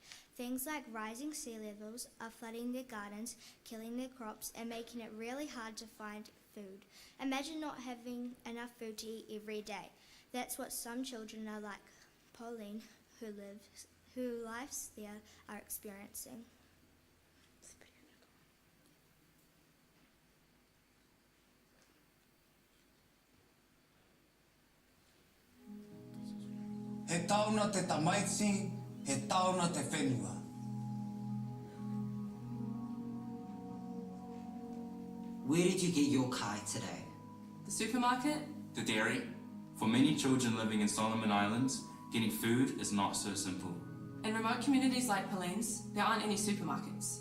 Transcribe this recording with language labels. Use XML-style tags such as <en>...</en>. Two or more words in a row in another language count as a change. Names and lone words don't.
<en>Things like rising sea levels are flooding their gardens, killing their crops, and making it really hard to find food. Imagine not having enough food to eat every day. That's what some children are like Pauline, who lives there, are experiencing.</en> <mi>He tauna te tamaiti, he tauna te whenua.</mi> <en>Where did you get your kai today? The supermarket? The dairy. For many children living in Solomon Islands, getting food is not so simple. In remote communities like Pauline's, there aren't any supermarkets.</en>